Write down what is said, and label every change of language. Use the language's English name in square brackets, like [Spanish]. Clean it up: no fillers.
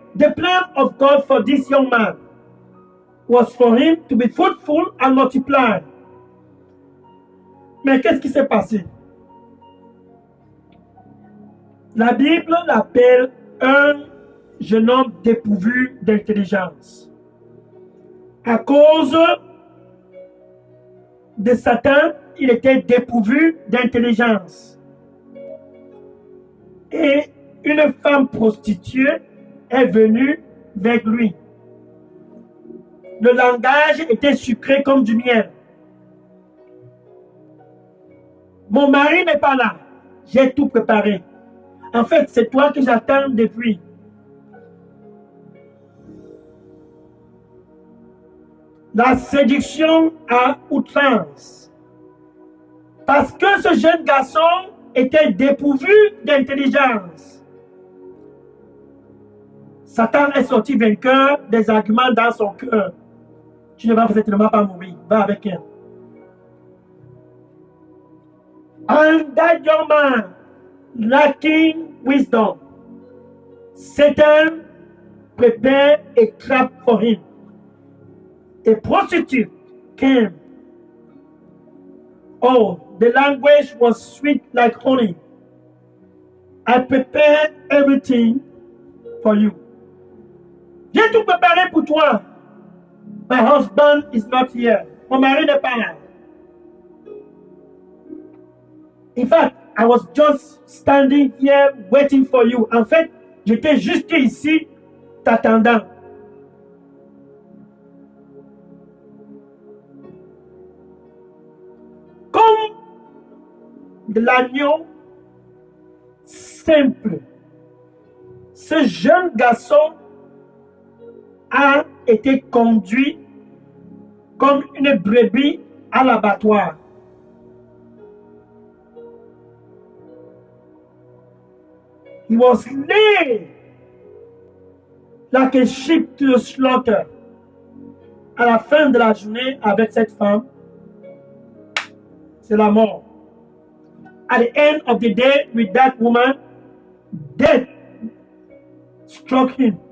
[English] The plan of God for this young man was for him to be fruitful and multiply. [French] Mais qu'est-ce qui s'est passé? La Bible l'appelle un jeune homme dépourvu d'intelligence. À cause de Satan, il était dépourvu d'intelligence. Et une femme prostituée est venue vers lui. Le langage était sucré comme du miel. Mon mari n'est pas là. J'ai tout préparé. En fait, c'est toi que j'attends depuis. La séduction à outrance. Parce que ce jeune garçon était dépourvu d'intelligence. Satan est sorti vainqueur des arguments dans son cœur. Tu ne vas certainement pas mourir. Va avec elle. [English] And that young man, lacking wisdom, Satan prepared a trap for him. A prostitute came. Oh, the language was sweet like honey. I prepared everything for you. [French] J'ai tout préparé pour toi. [English] My husband is not here. [French] Mon mari n'est pas là. [English] In fact, I was just standing here waiting for you. [French] En fait, j'étais juste ici t'attendant. Comme de l'agneau simple, ce jeune garçon a été conduit comme une brebis à l'abattoir. [English] He was laid like a sheep to the slaughter. [French] À la fin de la journée, avec cette femme, c'est la mort. [English] At the end of the day, with that woman, death struck him.